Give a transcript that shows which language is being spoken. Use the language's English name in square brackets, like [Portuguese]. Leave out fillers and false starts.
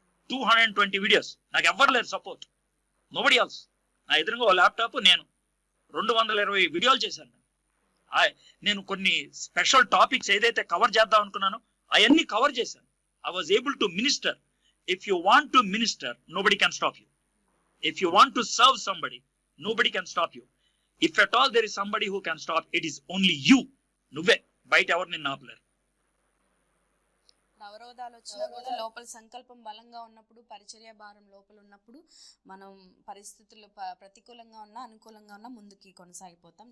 [Telugu] 220 videos. నాకు ఎవ్వరు లేరు సపోర్ట్, [English] Nobody else. [Telugu] నా ఎదురుగా ఓ ల్యాప్టాప్, నేను 220 వీడియోలు చేశాను. నేను కొన్ని స్పెషల్ టాపిక్స్ ఏదైతే కవర్ చేద్దాం అనుకున్నానో అవన్నీ కవర్ చేశాను. [English] I was able to minister. If you want to minister, nobody can stop you. If you want to serve somebody, nobody can stop you. If at all there is somebody who can stop, it is only you. [Telugu] నువ్వే బయట ఎవరు నిన్ను ఆపలేరు. అవరోధాలు వచ్చినా కూడా లోపల సంకల్పం బలంగా ఉన్నప్పుడు, పరిచర్య భారం లోపల ఉన్నప్పుడు మనం పరిస్థితులు ప్రతికూలంగా ఉన్నా అనుకూలంగా ఉన్నా ముందుకి కొనసాగిపోతాం.